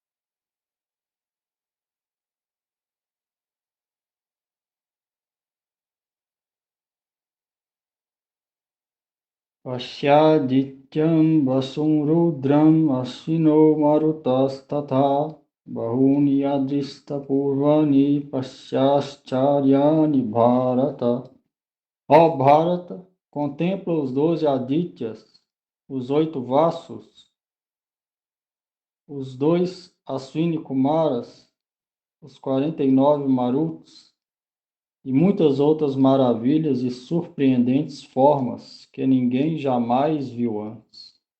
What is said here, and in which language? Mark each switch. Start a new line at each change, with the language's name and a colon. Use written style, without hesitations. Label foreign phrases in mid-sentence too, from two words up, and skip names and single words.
Sanskrit: Pashyadityam vasum rudram asvino marutas tatha bahuni adrista purvani pasyascharyani bharata.
Portuguese: Ó Bharata, contempla os 12 Adityas, os 8 Vasus, os 2 Aswini Kumaras, os 49 Maruts e muitas outras maravilhas e surpreendentes formas que ninguém jamais viu antes.